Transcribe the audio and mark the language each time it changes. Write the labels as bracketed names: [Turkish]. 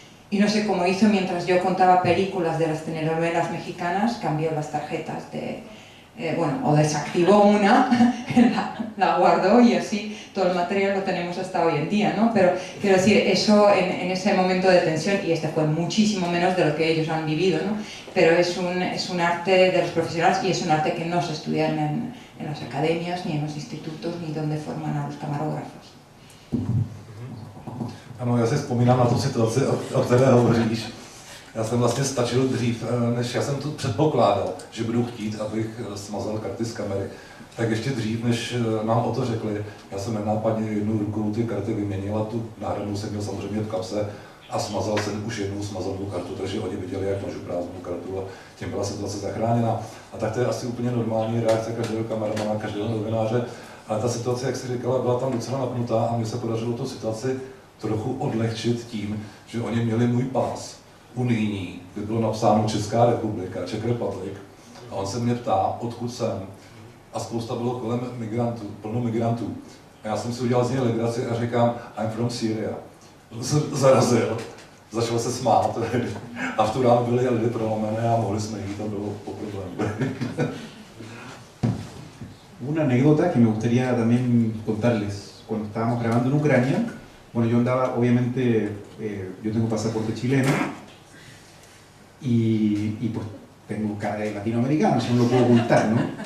[Spanish] Y no sé cómo hizo, mientras yo contaba películas de las telenovelas mexicanas, cambió las tarjetas o desactivó una, la guardó y así todo el material lo tenemos hasta hoy en día, ¿no? Pero quiero decir, eso en ese momento de tensión, y este fue muchísimo menos de lo que ellos han vivido, ¿no? Pero es un arte de los profesionales y es un arte que no se estudia en las academias, ni en los institutos, ni donde forman a los camarógrafos. [Czech] Ano, já si vzpomínám na tu situaci, o které hovoříš. Já jsem vlastně stačil dřív, než já jsem tu předpokládal, že budu chtít, abych smazal karty z kamery. Tak ještě dřív, než nám o to řekli, já jsem nenápadně jednou rukou ty karty vyměnil a tu náhradnou jsem měl samozřejmě v kapse a smazal jsem už jednou smazalnou kartu, takže oni viděli, jak mažu prázdnou kartu a tím byla situace zachráněna. A tak to je asi úplně normální reakce každého kameramana, každého novináře. Ale ta situace, jak jsi říkala, byla tam docela napnutá a mně se podařilo tu situaci trochu odlehčit tím, že oni měli můj pás unijní, kde bylo napsáno Česká republika, Czech Republic. A on se mě ptá, odkud jsem. A spousta bylo kolem migrantů, plno migrantů. A já jsem si udělal z něj legraci a říkám, [English] I'm from Syria. [Czech] Zarazil, začal se smát a v tu ránu byly lidi prolomené a mohli jsme jít, to bylo po problému. [Spanish] Una anécdota que me gustaría también contarles. Cuando estábamos grabando en Ucrania, bueno, yo andaba, obviamente, yo tengo pasaporte chileno y pues tengo cara de latinoamericano, eso no lo puedo ocultar, ¿no?